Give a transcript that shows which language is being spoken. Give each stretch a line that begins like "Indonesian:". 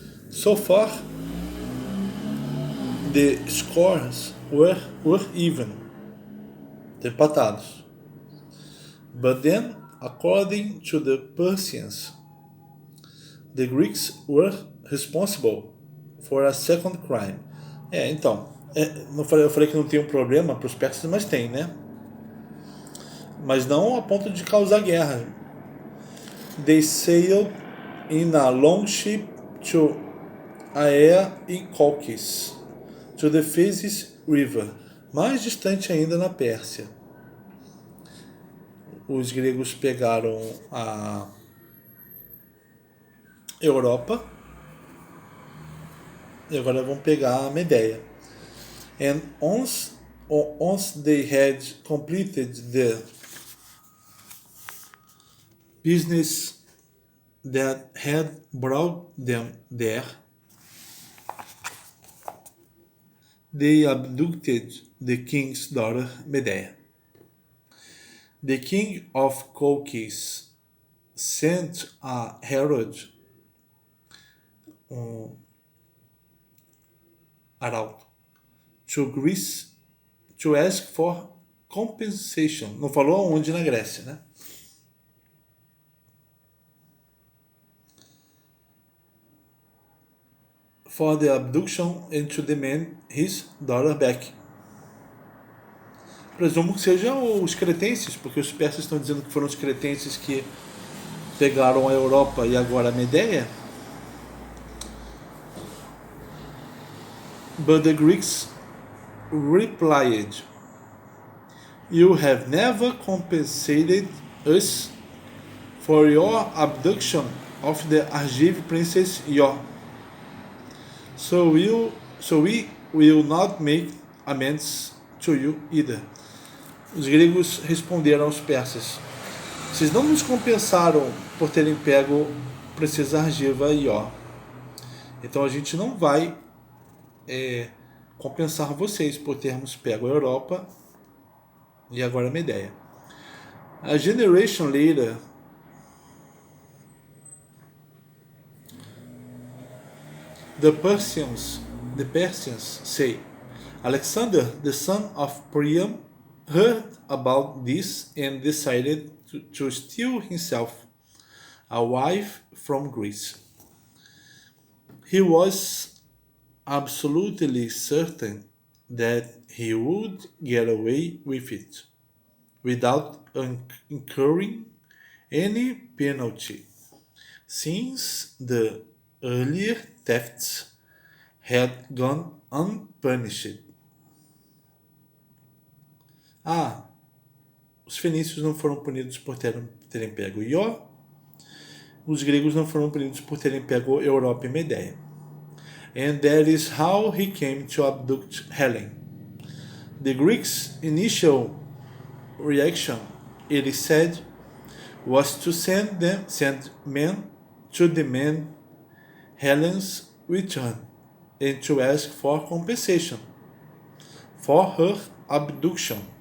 English: So far, the scores were even,
Portuguese: empatados.
English: But then, according to the Persians, the Greeks were responsible for a second crime.
Portuguese: Eu falei que não tem um problema para os persas, mas tem, né? Mas não a ponto de causar guerra.
English: They sailed in a long ship to Aea e Colchis, to the Phasis River,
Portuguese: mais distante ainda na Pérsia. Os gregos pegaram a Europa e agora vão pegar a Medeia.
English: And once they had completed the business that had brought them there, they abducted the king's daughter Medea. The king of Colchis sent a herald,
Portuguese: arauto,
English: to Greece to ask for compensation.
Portuguese: Não falou onde na Grécia, né?
English: For the abduction and to demand his daughter back.
Portuguese: Presumo que sejam os cretenses, porque os persas estão dizendo que foram os cretenses que pegaram a Europa e agora a Medeia.
English: But the Greeks replied, "You have never compensated us for your abduction of the Argive princess Io. So we will not make amends to you either."
Portuguese: Os gregos responderam aos persas: "Vocês não nos compensaram por terem pego a princesa Argiva Io. Então a gente não vai compensar vocês por termos pego a Europa e agora a Medeia."
English: A generation later, the Persians say, "Alexander, the son of Priam, heard about this and decided to steal himself a wife from Greece. He was absolutely certain that he would get away with it without incurring any penalty, since the earlier thefts had gone unpunished."
Portuguese: Os fenícios não foram punidos por terem pego Ió. Os gregos não foram punidos por terem pego Europa e Medeia.
English: And that is how he came to abduct Helen. The Greeks' initial reaction, it is said, was to send men to demand Helen's return and to ask for compensation for her abduction.